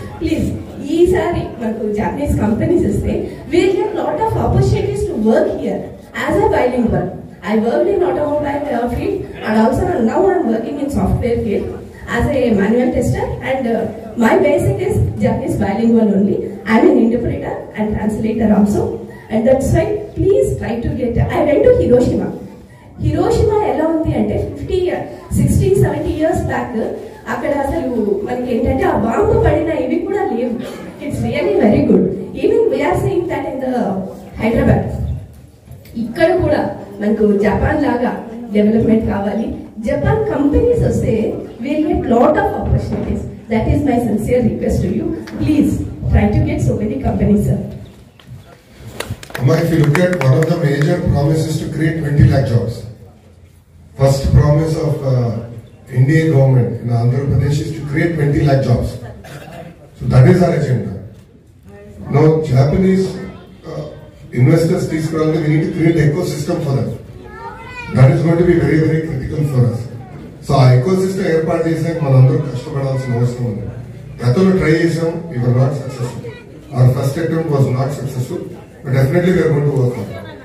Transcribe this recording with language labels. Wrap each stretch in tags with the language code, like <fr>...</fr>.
<en>Please,</en> <te>ఈసారి మనకు</te> <en>Japanese companies</en> <te>ఇస్తే</te> <en>we'll get lot of opportunities to work here as a bilingual. I worked in automobile field, and also now I'm working in software field as a manual tester, and my basic is Japanese bilingual only. I'm an interpreter and translator also, and that's why please try to get. I went to Hiroshima.</en> <te>Hiroshima ఎలా ఉంది అంటే</te> <en>60-70 years back</en> <te>అక్కడ అసలు మనకి ఏంటంటే ఆ bomb పడిన ఇవి కూడా లేవు.</te> <en>It's really very good. Even we're saying that in the Hyderabad</en> <te>ఇక్కడ కూడా మనకు జపాన్ లాగా డెవలప్మెంట్ కావాలి. జపాన్ కంపెనీస్ వస్తే</te> <en>we'll get lot of opportunities. That is my sincere request to you. Please try to get so many companies, sir. If you look at one of the major promises to create 20 lakh jobs, first promise of Indian government in Andhra Pradesh is to create 20 lakh jobs. So that is our agenda. Now Japanese investors, we need to create an ecosystem for them. That is going to be very very critical for us.</en> <te>So ఆ ecosystem ఏర్పాటు చేసాక మనందరూ కష్టపడాల్సిన అవసరం ఉంది. గతంలో try చేసాం,</te> <en>we were not successful. Our first attempt was not successful, but definitely we are going to work on it.</en>